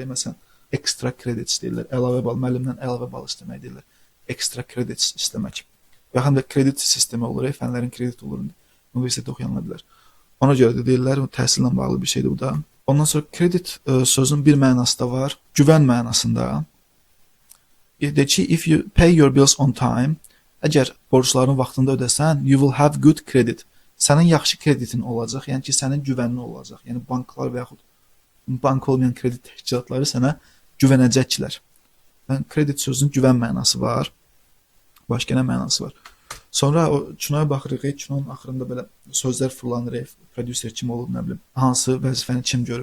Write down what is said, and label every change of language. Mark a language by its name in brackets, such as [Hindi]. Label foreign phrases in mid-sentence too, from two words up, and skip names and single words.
[Azerbaijani] Məsələn, [English] extra credits [Azerbaijani] deyirlər. Əlavə bal, müəllimdən əlavə bal istəmək deyirlər. [English] Extra credits [Azerbaijani] istəmək. Və həm də kredit sistemi olur, fənlərin kredit olur. Universitetdə oxuyanlar bilər. Ona görə də deyirlər, təhsillə bağlı bir şeydir bu da. Ondan sonra kredit sözün bir mənası da var, güvən mənasında. Deyir ki, [English] if you pay your bills on time, [Azerbaijani] əgər borclarını vaxtında ödəsən, [English] you will have good credit. [Azerbaijani] Sənin yaxşı kreditin olacaq, yəni ki, sənin güvənli olacaq. Yəni banklar və yaxud bank olmayan kredit təşkilatları sənə güvənəcəklər. Yəni kredit sözünün güvən mənası var. Başqa nə mənası var? Sonra o kinoya baxırıq, kinonun axırında belə sözlər fırlanır, prodüser kim olub, nə bilim, hansı vəzifəni kim görüb.